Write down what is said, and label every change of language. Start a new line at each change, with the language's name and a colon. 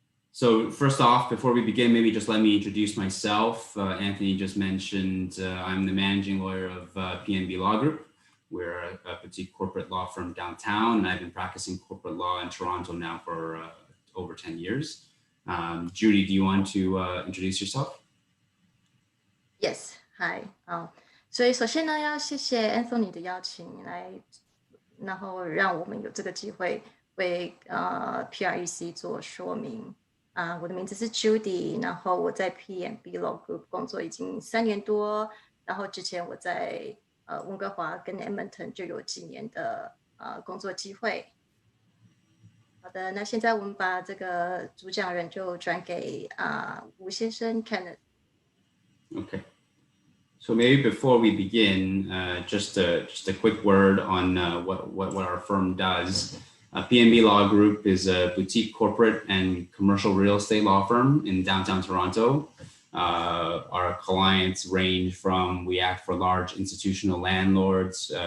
English: So first off, before we begin, maybe just let me introduce myself. Anthony just mentioned I'm the managing lawyer of PNB Law Group. We're a boutique corporate law firm downtown, and I've been practicing corporate law in Toronto now for over 10 years. Judy, do you want to introduce yourself? Yes, hi.
Chinese: 所以首先呢，要谢谢 Anthony 的邀请来，然后让我们有这个机会为PREC 做说明。我的名字是 Judy， 然后我在 P&B Law Group 工作已经3年多，然后之前我在温哥华跟 Edmonton 就有几年的工作机会。好的，那现在我们把这个主讲人就转给吴先生 Kenneth。
English: Okay. So maybe before we begin, just a quick word on what our firm does. P&B Law Group is a boutique corporate and commercial real estate law firm in downtown Toronto. Our clients range from, we act for large institutional landlords.